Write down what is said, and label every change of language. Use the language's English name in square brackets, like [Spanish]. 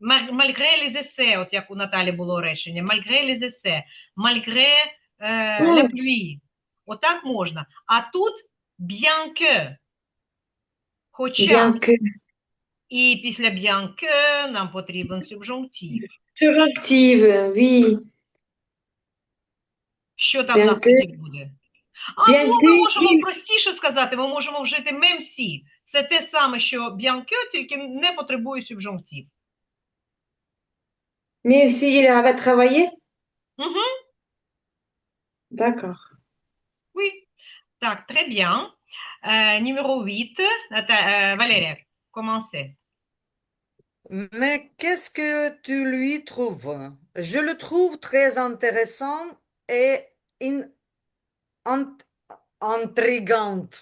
[Ukrainian] Мальгре [French] les essais, [Ukrainian] от як у Наталі було речення, мальгре les essais, мальгре [French] la pluie. [Ukrainian] Отак можна. А тут bien que. Хоча. [French] Bien que. [Ukrainian] І після bien que нам потрібен субжунктив. [French] Suractive, oui. [Ukrainian] Що там у нас тоді буде? Ми можемо простіше сказати, ми можемо вжити même si. Це те саме, що bien que, тільки не потребує субжунктив. [French] Même s'il avait travaillé? D'accord. Oui. Так, très bien. Numéro 8. Valérie, commencez. Mais qu'est-ce que tu lui trouves? Je le trouve très intéressant et intrigant.